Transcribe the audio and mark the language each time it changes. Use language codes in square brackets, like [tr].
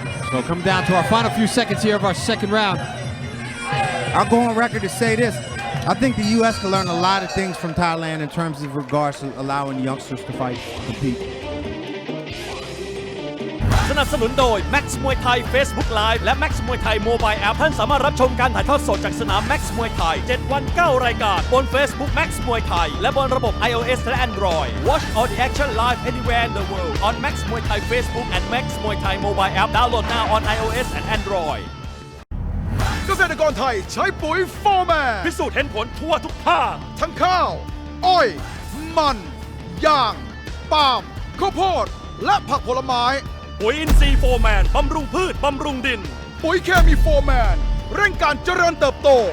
[en] So come down to our final few seconds here of our second round. I'll go on record to say this. I think the U.S. can learn a lot of things from Thailand in terms of regards to allowing youngsters to fight, compete. [th] สนับสนุนโดย Max มวยไทย Facebook Live และ Max มวยไทย Mobile App ท่านสามารถรับชมการถ่ายทอดสดจากสนาม Max มวยไทย 7 วัน 9 รายการบน Facebook Max มวยไทยและบนระบบ iOS และ Android. [en] Watch all the action live anywhere in the world on Max มวยไทย Facebook and Max มวยไทย Mobile App. Download now on iOS and Android. [th] เกษตรกรไทยใช้ปุ๋ยโฟร์แมน พิสูจน์เห็นผลทั่วทุกภาค ทั้งข้าว อ้อย มันยางปาล์มข้าวโพดและผักผลไม้ ปุ๋ยอินทรีย์โฟร์แมนบำรุงพืชบำรุงดิน ปุ๋ยเคมีโฟร์แมนเร่งการเจริญเติบโต